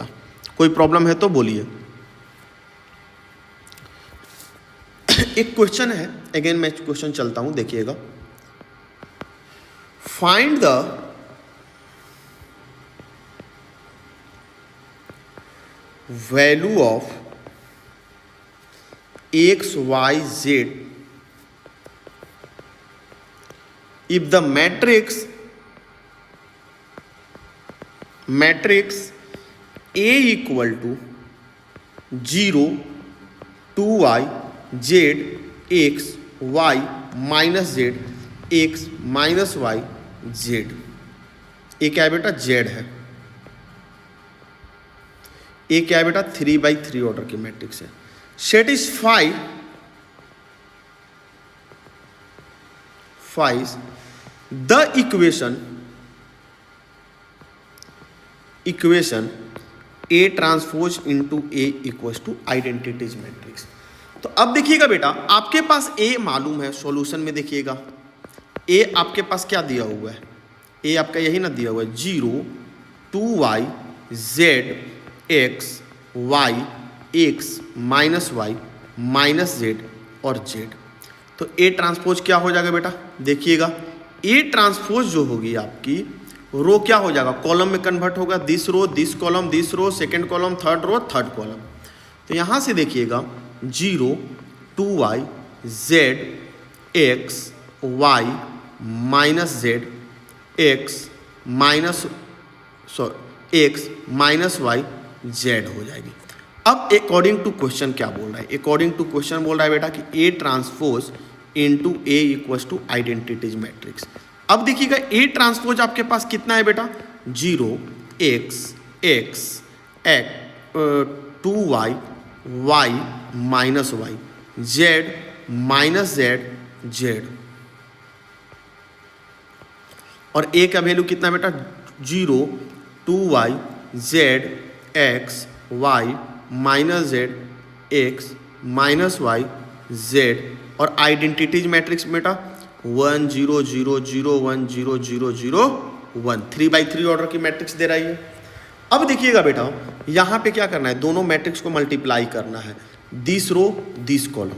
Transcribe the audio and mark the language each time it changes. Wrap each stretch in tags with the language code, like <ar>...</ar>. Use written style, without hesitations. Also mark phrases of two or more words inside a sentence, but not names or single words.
<hi>कोई प्रॉब्लम है तो बोलिए। एक क्वेश्चन है, अगेन मैं क्वेश्चन चलता हूं, देखिएगा।</hi> <en>find the value of x, y, z if the matrix A equal to 0 2y z x y minus z x minus y z।</en> <hi>ये क्या है बेटा, z है। ये क्या है बेटा, 3/3 ऑर्डर की मैट्रिक्स है।</hi> <en>satisfy the equation A transpose into A equals to identities matrix.</en> <hi>तो अब देखिएगा बेटा, आपके पास A मालूम है, सॉल्यूशन में देखिएगा A आपके पास क्या दिया हुआ है, A आपका यही ना दिया हुआ है, 0 2y z x y x</hi> <en>minus y minus z</en> <hi>और जेड। तो</hi> <en>A transpose</en> <hi>क्या हो जाएगा बेटा, देखिएगा</hi> <en>A transpose</en> <hi>जो होगी आपकी रो क्या हो जाएगा, कॉलम में कन्वर्ट होगा,</hi> <en>this row this column this row, second column third row third column.</en> <hi>तो यहाँ से देखिएगा 0 2y z x y</hi> <en>minus z x minus x minus y z</en> <hi>हो जाएगी। अब</hi> <en>according to question</en> <hi>क्या बोल रहा है,</hi> <en>according to question</en> <hi>बोल रहा है बेटा कि</hi> <en>A transpose into A equals to identities matrix.</en> <hi>अब देखिएगा A ट्रांसपोज आपके पास कितना है बेटा, 0 x x 2y y</hi> <en>minus y z minus z z.</en> <hi>और A का वैल्यू कितना बेटा, 0 2y z x y</hi> <en>minus z x minus y z.</en> <hi>और</hi> <en>identities matrix</en> <hi>बेटा 1 0 0 0 1 0 0 0 1, 3/3 ऑर्डर की मैट्रिक्स दे रही है। अब देखिएगा बेटा, यहाँ पे क्या करना है, दोनों मैट्रिक्स को मल्टीप्लाई करना है,</hi> <en>this row this column.</en>